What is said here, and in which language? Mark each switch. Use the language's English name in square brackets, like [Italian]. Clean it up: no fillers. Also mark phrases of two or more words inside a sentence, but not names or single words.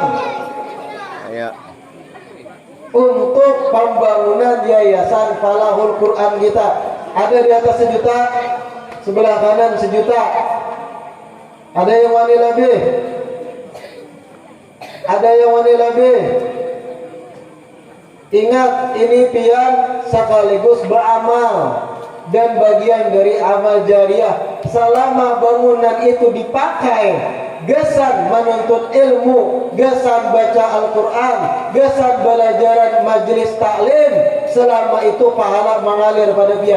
[Indonesian] Ayo. Untuk pembangunan Yayasan Falahul Quran kita ada di atas 1 juta, sebelah kanan 1 juta. [Banjar] Ada yang wani lebih Ada yang wani lebih? [Indonesian] Ingat, ini pian sekaligus beramal dan bagian dari amal jariah. [Banjar] Selama bangunan itu dipakai gesan menuntut ilmu, gesan baca Al-Quran, gesan belajaran majlis taklim, selama itu pahala mengalir pada pian.